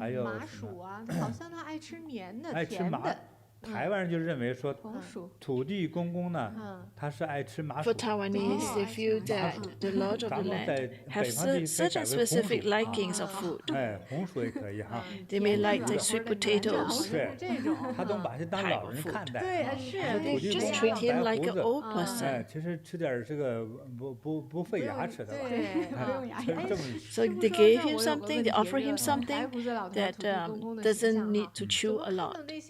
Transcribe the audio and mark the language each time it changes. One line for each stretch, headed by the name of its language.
Chinese: 麻薯啊，好像他爱吃绵的、甜的。台湾人就认为说，土地公公呢，他是爱吃麻薯。
English: For Taiwanese, they feel that the Lord of the land have certain specific likings of food.
Chinese: 红薯也可以哈。
English: They may like the sweet potatoes.
Chinese: 对，他都把他当老人看待。对，是。
English: They just treat him like an old person.
Chinese: 其实吃点这个不费牙齿的吧。对，不用牙齿。
English: So they gave him something, they offer him something that doesn't need to chew a lot.